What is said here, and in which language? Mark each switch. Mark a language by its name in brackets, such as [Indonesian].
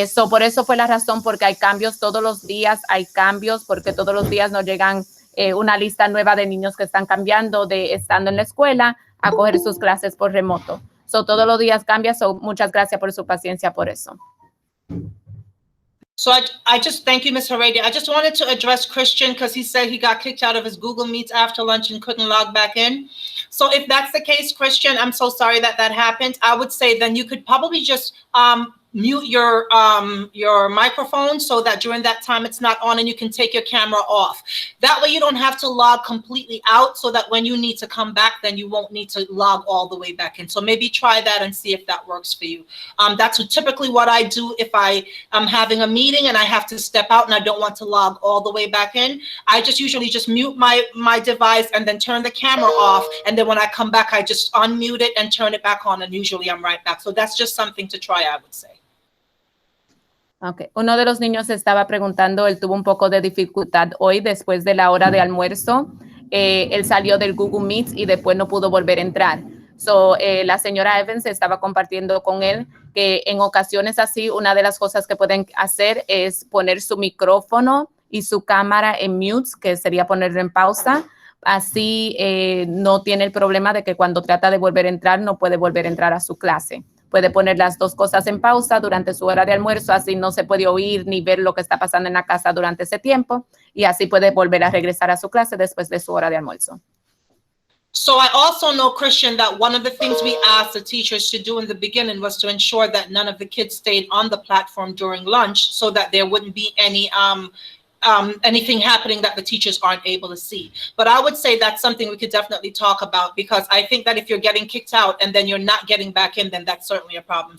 [Spanish] Por eso fue la razón, porque hay cambios todos los días, porque todos los días nos llegan una lista nueva de niños que están cambiando de estando en la escuela a coger sus clases por remoto. Todos los días cambia, muchas gracias por su paciencia por eso. [English] So I just thank you, Ms. Heredia. I just wanted to address Christian because he said he got kicked out of his Google Meets after lunch and couldn't log back in. So if that's the case, Christian, I'm so sorry that happened. I would say then you could probably just mute your microphone so that during that time it's not on and you can take your camera off. That way you don't have to log completely out, so that when you need to come back, then you won't need to log all the way back in. So maybe try that and see if that works for you. That's typically what I do if I am having a meeting and I have to step out and I don't want to log all the way back in. I just usually just mute my device and then turn the camera off. And then when I come back, I just unmute it and turn it back on. And usually I'm right back. So that's just something to try, I would say. Okay. [Spanish] Uno de los niños estaba preguntando, él tuvo un poco de dificultad hoy después de la hora de almuerzo. Él salió del Google Meet y después no pudo volver a entrar. La señora Evans estaba compartiendo con él que en ocasiones así, una de las cosas que pueden hacer es poner su micrófono y su cámara en mute, que sería ponerlo en pausa. Así no tiene el problema de que cuando trata de volver a entrar, no puede volver a entrar a su clase. Puede poner las dos cosas en pausa durante su hora de almuerzo, así no se puede oír ni ver lo que está pasando en la casa durante ese tiempo, y así puede volver a regresar a su clase después de su hora de almuerzo. [English] So I also know, Christian, that one of the things we asked the teachers to do in the beginning was to ensure that none of the kids stayed on the platform during lunch, so that there wouldn't be any anything happening that the teachers aren't able to see. But I would say that's something we could definitely talk about, because I think that if you're getting kicked out and then you're not getting back in, then that's certainly a problem.